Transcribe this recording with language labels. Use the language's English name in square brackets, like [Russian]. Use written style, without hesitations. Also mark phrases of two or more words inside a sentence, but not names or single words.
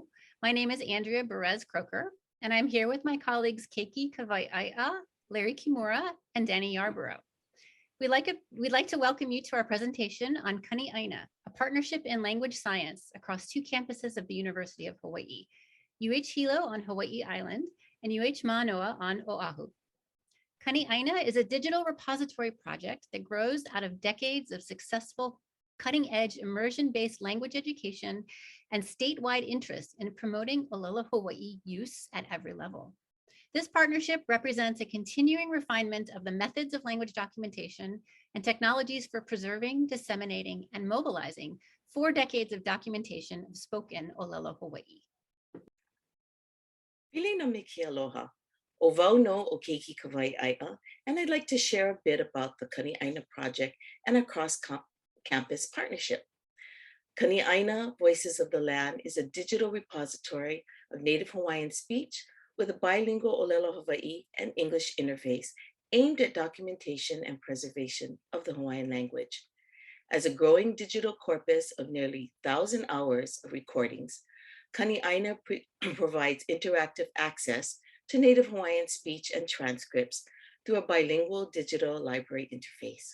[English] My name is Andrea Perez-Croker, and I'm here with my colleagues Keiki Kawaiʻaia, Larry Kimura, and Danny Yarborough. We'd like to welcome you to our presentation on Kaniʻāina, a partnership in language science across two campuses of the University of Hawaiʻi, UH Hilo on Hawaii Island and UH Manoa on Oahu. Kaniʻāina is a digital repository project that grows out of decades of successful cutting-edge immersion-based language education and statewide interest in promoting ʻŌlelo Hawaii use at every level. This partnership represents a continuing refinement of the methods of language documentation and technologies for preserving, disseminating, and mobilizing 4 decades of documentation of spoken ʻŌlelo Hawaii. [Hawaiian] Pili no miki aloha. O wau no o Keiki Kawaiʻaia, [English] and I'd like to share a bit about the Kaniʻāina project and our cross-campus partnership. Kaniʻāina Voices of the Land is a digital repository of Native Hawaiian speech with a bilingual ʻŌlelo Hawaii and English interface aimed at documentation and preservation of the Hawaiian language. As a growing digital corpus of nearly 1,000 hours of recordings, Kaniʻāina provides interactive access to Native Hawaiian speech and transcripts through a bilingual digital library interface.